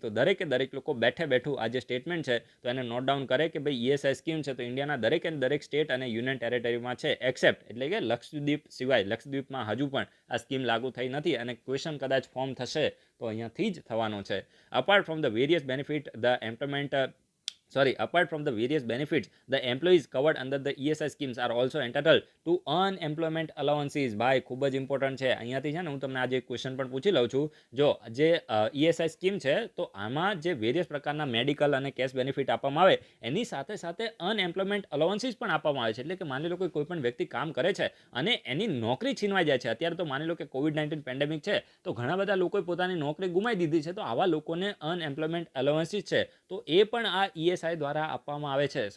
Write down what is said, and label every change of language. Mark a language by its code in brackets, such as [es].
[gu] તો દરેક લોકો બેઠું આ જે સ્ટેટમેન્ટ છે તો એને નોટ ડાઉન કરે કે ભાઈ ઈએસઆઈ સ્કીમ છે તો ઇન્ડિયાના દરેક સ્ટેટ અને યુનિયન ટેરેટરીમાં છે એક્સેપ્ટ એટલે કે લક્ષદ્વીપ સિવાય. લક્ષદ્વીપમાં હજુ પણ આ સ્કીમ લાગુ થઈ નથી અને ક્વેશ્ચન કદાચ ફોર્મ થશે તો અહીંયાથી જ થવાનો છે. [en] Apart from the various benefit the employment apart from the various benefits, the employees covered under the ESI schemes are also entitled to unemployment allowances. [gu] ભાઈ ખૂબ જ ઇમ્પોર્ટન્ટ છે. અહીંયાથી છે ને હું તમને આજે એક ક્વેશ્ચન પણ પૂછી લઉં છું. જો જે ESI સ્કીમ છે તો આમાં જે વેરિયસ પ્રકારના મેડિકલ અને કેશ બેનિફિટ આપવામાં આવે એની સાથે સાથે અનએમ્પ્લોયમેન્ટ અલાવન્સીસ પણ આપવામાં આવે છે. એટલે કે માની લો કે કોઈ પણ વ્યક્તિ કામ કરે છે અને એની નોકરી છીનવાઈ જાય છે. અત્યારે તો માની લો કે COVID-19 પેન્ડેમિક છે તો ઘણા બધા લોકોએ પોતાની નોકરી ગુમાવી દીધી છે. તો આવા લોકોને અનએમ્પ્લોયમેન્ટ અલાવન્સીસ છે તો એ પણ આ ESI દ્વારા આપવામાં આવે છે.